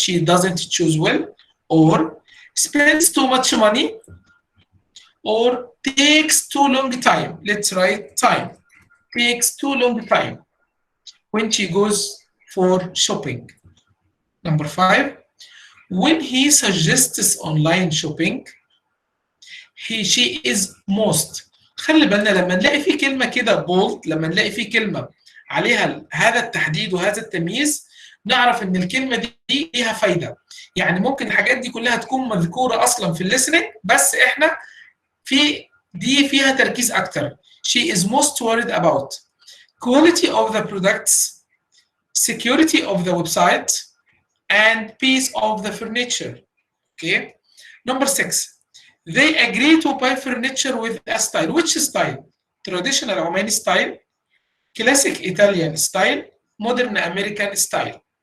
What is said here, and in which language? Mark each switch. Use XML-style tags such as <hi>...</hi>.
<en>She doesn't choose well, or spends too much money, or takes too long time. Let's write time. Takes too long time when she goes for shopping. Number 5, when he suggests online shopping, she is most.</en> <ar>خلي بالنا لما نلاقي في كلمة كده bold، لما نلاقي في كلمة عليها هذا التحديد وهذا التمييز، نعرف ان الكلمة دي ليها فايدة. يعني ممكن الحاجات دي كلها تكون مذكورة اصلا في الليسننج، بس احنا في دي فيها تركيز اكتر.</ar> <en>She is most worried about quality of the products, security of the website, and piece of the furniture. Okay. Number 6. They agree to buy furniture with a style. Which style? Traditional Omani style, classic Italian style, modern American style.</en>